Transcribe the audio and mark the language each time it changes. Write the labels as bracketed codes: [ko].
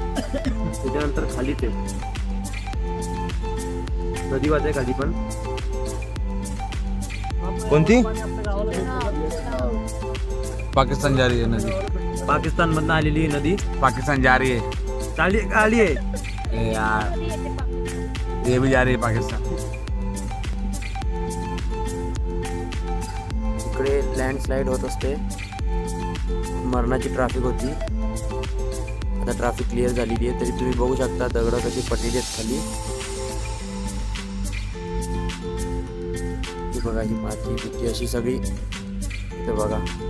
[mr] त्याच्यानंतर खाली ते नदी वाजते खाली पण। कोणती? [hi] पाकिस्तान जा रही है नदी। [mr] पाकिस्तान मधनं आलेली नदी [hi] पाकिस्तान जा रही है। [mr] चाली आली आहे [hi] यार ये भी जा रही है पाकिस्तान। [mr] इकडे लँडस्लाईड होत असते, मरणाची ट्रॅफिक होती। आता ट्रॅफिक क्लिअर झालेली आहे, तरी तुम्ही बघू शकता दगड कशी पडलेली आहेत खाली। बघा ही माती बिती अशी सगळी इथं बघा।